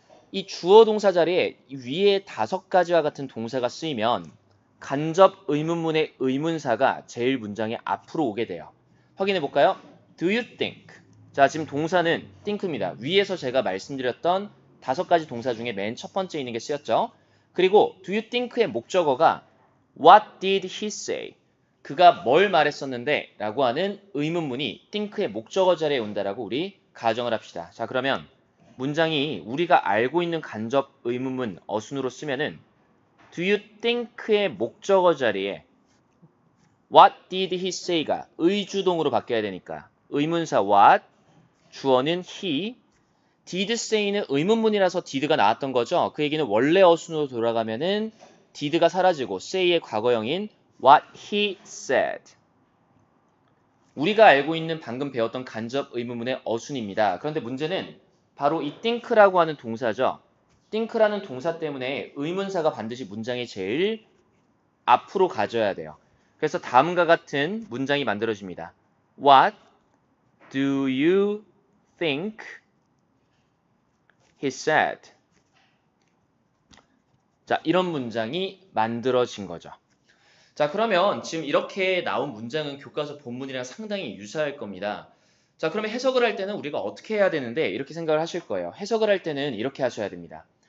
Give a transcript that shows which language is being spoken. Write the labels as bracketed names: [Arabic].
[Korean] 이 주어 동사 자리에 위에 5가지와 같은 동사가 쓰이면 간접 의문문의 의문사가 제일 문장의 앞으로 오게 돼요. 확인해 볼까요? [English] Do you think? [Korean] 자, 지금 동사는 think입니다. 위에서 제가 말씀드렸던 5가지 동사 중에 맨 첫 번째 있는 게 쓰였죠. 그리고 [English] do you think의 [Korean] 목적어가 [English] What did he say? [Korean] 그가 뭘 말했었는데? 라고 하는 의문문이 think의 목적어 자리에 온다라고 우리 가정을 합시다. 자, 그러면 문장이 우리가 알고 있는 간접 의문문 어순으로 쓰면은 [English] Do you think [Korean] 의 목적어 자리에 [English] What did he say [Korean] 가 의주동으로 바뀌어야 되니까 의문사 what, 주어는 he, did say는 의문문이라서 did가 나왔던 거죠. 그 얘기는 원래 어순으로 돌아가면은 did가 사라지고 say의 과거형인 [English] what he said. [Korean] 우리가 알고 있는 방금 배웠던 간접 의문문의 어순입니다. 그런데 문제는 바로 이 think라고 하는 동사죠. think라는 동사 때문에 의문사가 반드시 문장의 제일 앞으로 가져야 돼요. 그래서 다음과 같은 문장이 만들어집니다. [English] What do you think he said? [Korean] 자, 이런 문장이 만들어진 거죠. 자, 그러면 지금 이렇게 나온 문장은 교과서 본문이랑 상당히 유사할 겁니다. 자, 그러면 해석을 할 때는 우리가 어떻게 해야 되는데 이렇게 생각을 하실 거예요. 해석을 할 때는 이렇게 하셔야 됩니다.